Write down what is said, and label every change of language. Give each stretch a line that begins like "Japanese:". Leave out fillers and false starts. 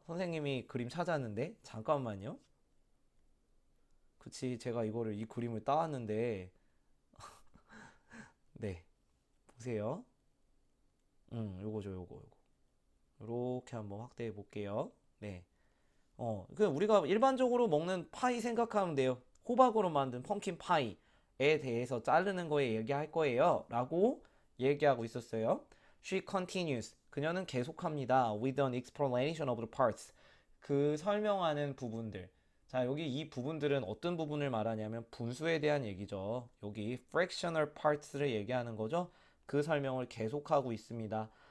Korean: 선생님이 그림 찾았는데, 잠깐만요. 그치, 제가 이 그림을 따왔는데, 네, 보세요. 요거죠, 요거. 이렇게 한번 확대해 볼게요. 네. 그 우리가 일반적으로 먹는 파이 생각하면 돼요. 호박으로 만든 펌킨 파이에 대해서 자르는 거에 얘기할 거예요. 라고 얘기하고 있었어요.
English: She continues.
Korean: 그녀는 계속합니다.
English: With an explanation of the parts.
Korean: 그 설명하는 부분들. 자, 여기 이 부분들은 어떤 부분을 말하냐면 분수에 대한 얘기죠. 여기
English: fractional parts
Korean: 를 얘기하는 거죠. 그 설명을 계속하고 있습니다.